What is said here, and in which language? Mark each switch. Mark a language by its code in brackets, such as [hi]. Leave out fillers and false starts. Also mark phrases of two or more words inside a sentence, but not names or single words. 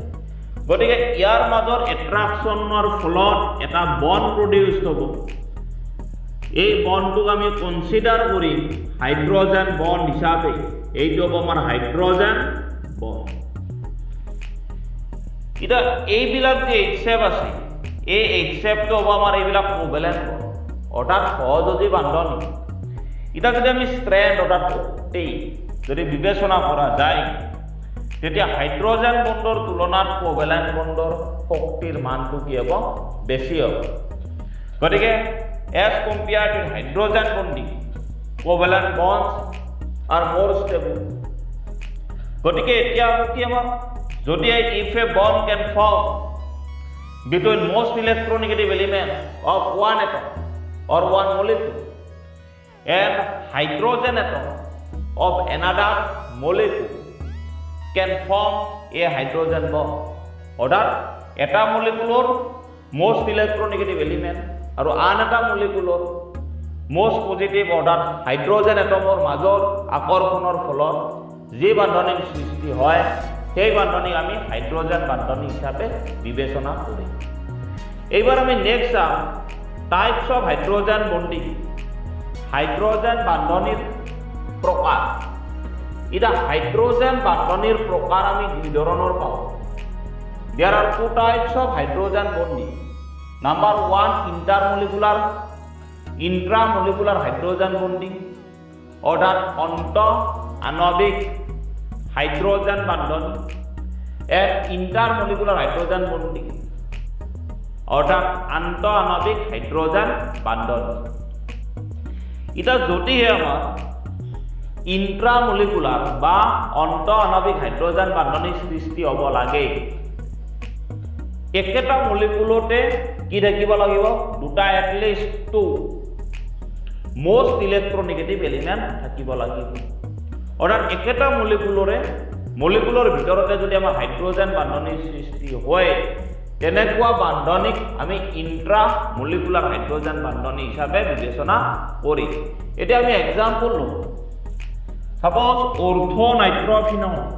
[as] গতিকে ইয়াৰ মাজৰ এট্ৰাকশনৰ ফলত এটা [en] bond produce [as] হ'ব। এই বন্ডটোক আমি কনসিডাৰ কৰিম [en] hydrogen bond [as] হিচাপে। এইটো হ'ব আমাৰ [en] hydrogen bond. [as] এটা এইবিলাক যে HF আছে, এই HFটো হ'ব আমাৰ এইবিলাক [en] covalent bond, [as] অৰ্থাৎ সহযোজী বান্ধনী। এটা যদি আমি স্ট্ৰেন্ড অৰ্থাৎ যদি বিবেচনা কৰা যায় তেতিয়া [en] hydrogen bondৰ [as] তুলনাত [en] covalent bondৰ [as] শক্তিৰ মানটো কি হ'ব, বেছি হ'ব। [en] গতিকে as compared to hydrogen bonding, covalent bonds are more stable. [as] গতিকে এতিয়া কি আমাৰ যদি [en] if a bond can form between most electronegative elements of one atom or one molecule and hydrogen atom of another molecule can form a hydrogen bond, [as] অৰ্থাৎ এটা মলিকুলৰ [en] most electronegative element [as] আৰু আন এটা মলিকুলৰ [en] most positive [as] অৰ্থাৎ হাইড্ৰোজেন এটমৰ মাজৰ আকৰ্ষণৰ ফলত যি বান্ধনীৰ সৃষ্টি হয় সেই বান্ধনীক আমি হাইড্ৰোজেন বান্ধনী হিচাপে বিবেচনা কৰিম। এইবাৰ আমি নেক্সট চাম [en] types of hydrogen bonding, [as] হাইড্ৰোজেন বান্ধনীৰ প্ৰকাৰ। এটা হাইড্ৰোজেন বান্ধনীৰ প্ৰকাৰ আমি দুই ধৰণৰ পাওঁ। [en] There are two types of hydrogen bonding. Number 1, intramolecular hydrogen bonding, [as] অর্থাৎ অন্ত আণবিক হাইড্ৰোজেন বান্ধনী, [en] and intermolecular hydrogen bonding, [as] অর্থাৎ আন্ত আণবিক হাইড্ৰোজেন বান্ধনী। এটা যদিহে আমাৰ ইন্ট্ৰামলিকুলাৰ বা অন্ত আণবিক হাইড্ৰোজেন বান্ধনী সৃষ্টি হ'ব লাগে একেটা মলিকুলতে কি থাকিব লাগিব দুটা [en] at least two most electronegative element [as] থাকিব লাগিব অৰ্থাৎ একেটা মলিকুলৰ ভিতৰতে যদি আমাৰ হাইড্ৰোজেন বান্ধনিৰ সৃষ্টি হয় তেনেকুৱা বান্ধনিক আমি [en] intra molecular [as] হাইড্ৰোজেন বান্ধনি হিচাপে বিবেচনা কৰি এতিয়া আমি এক্সাম্পল লওঁ [en] suppose orthonitrophenol